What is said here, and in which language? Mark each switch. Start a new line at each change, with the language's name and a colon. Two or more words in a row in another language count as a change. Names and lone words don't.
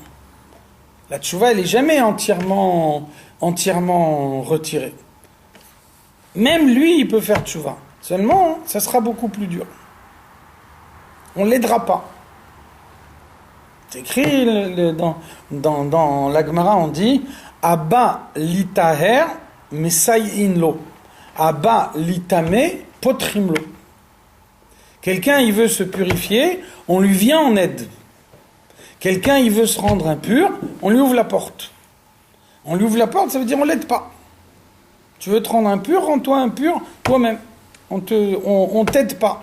French: La tchouva, elle n'est jamais entièrement retirée. Même lui, il peut faire tchouva. Seulement, ça sera beaucoup plus dur. On ne l'aidera pas. C'est écrit dans la Gemara, on dit
Hebrew: בא לטהר מסייעין לו. בא לטמא פותחין לו.
French: Quelqu'un, il veut se purifier, on lui vient en aide. Quelqu'un, il veut se rendre impur, on lui ouvre la porte. On lui ouvre la porte, ça veut dire on ne l'aide pas. Tu veux te rendre impur, rends-toi impur toi-même. On t'aide pas.